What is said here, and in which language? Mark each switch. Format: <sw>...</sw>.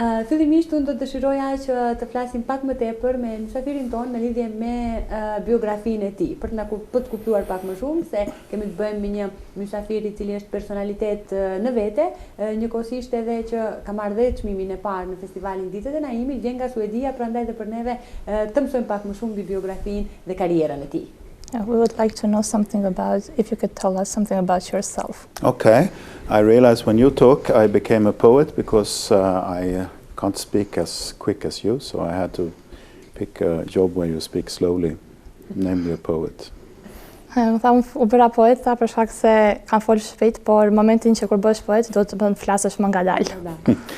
<sq>Fillimisht unë do të dëshiroja që të flasim pak më tepër me mysafirin tonë në lidhje me biografinë e tij, për të kuptuar pak më shumë se kemi të bëjmë me një mysafir I cili është personalitet në vete, njëkohësisht edhe që ka marrë dhe çmimin e parë në Festivalin Ditet e Naimit, vjen nga Suedia, prandaj dhe për neve të mësojmë pak më shumë mbi biografinë dhe karrierën e tij.</sq> <en>We would like to know something about, if you could tell us something about yourself. Okay. I realized when you talk, I became a poet because I can't speak as quick as you, so I had to pick a job where you speak slowly, namely a poet.</en> <sq>Më tha, u bëra poet, për shkak se kam folë shpejt, por momentin që kur bësh poet, do të flasësh më ngadalë.</sq>